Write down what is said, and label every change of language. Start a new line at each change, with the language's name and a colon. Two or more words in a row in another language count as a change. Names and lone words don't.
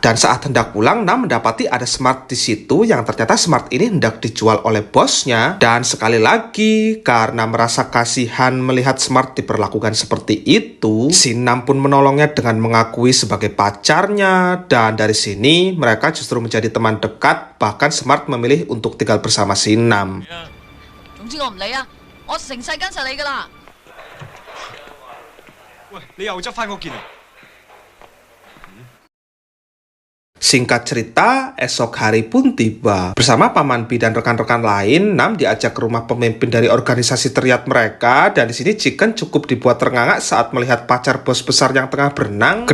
Indonesian: Dan saat hendak pulang, Nam mendapati ada Smart di situ yang ternyata Smart ini hendak dijual oleh bosnya. Dan sekali lagi karena merasa kasihan melihat Smart diperlakukan seperti itu, si Nam pun menolongnya dengan mengakui sebagai pacarnya. Dan dari sini mereka justru menjadi teman dekat, bahkan Smart memilih untuk tinggal bersama si Nam.
Cantonese: 總之我唔理啊，我成世跟實你噶啦。喂，你又執翻嗰件啊？
Indonesian: Singkat cerita, esok hari pun tiba. Bersama Paman B dan rekan-rekan lain, Nam diajak ke rumah pemimpin dari organisasi Triad mereka, dan di sini Chicken cukup dibuat ternganga saat melihat pacar bos besar yang tengah berenang.